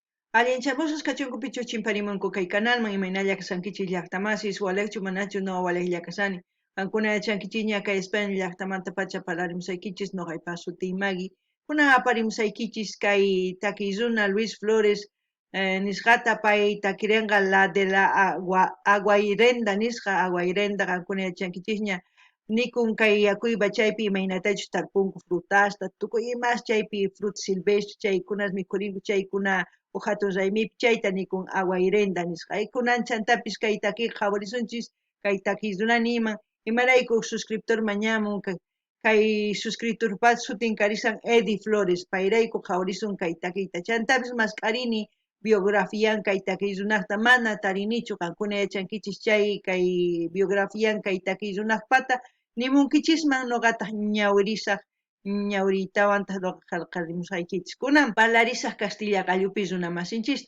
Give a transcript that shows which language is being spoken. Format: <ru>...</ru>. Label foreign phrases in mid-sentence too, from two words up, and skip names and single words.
<qu>Allinchamusas kachunku pichu chimparimunku kay canalman imaynalla kasankichis llaqtamasis walakchu manachu no walaklla kasani. Kankuna yachankichis kay España llaqtamanta pacha parlarimusaykichis noqaypaq sutiy Maggie. Kuna aparimusaykichis kay takiy runa Luis Flores nisqata pay takirinqa</qu> <es>la de la</es> <qu>Aguayrenda nisqa Aguayrenda kankuna yachankichisña nikun kay yakuypa chaypi imaynatachus tarpunku frutasta tukuy imas chaypi</qu> <es>fruta silvestre</es> <qu>chaykunas mikhurinku chaykuna hatun raymipi chayta nikun Aguayrenda nisqa kunan chantapis kay takiqa favorisunchis kay takiy runa niman imarayku suscriptor mañamun kay suscriptorpas sutin karisan Eddie Flores payrayku favorisun kay takiyta chantapis masqarini biografian kay takiy runaqta mana tarinichu qankuna yachankichis chay kay biografian kay takiy runaqpata nimunkichisman noqata ñawirisaq ñawritawanta qallqarimusqaykichis kunan parlarisaq Castilla gallupi runa masinchista.</qu>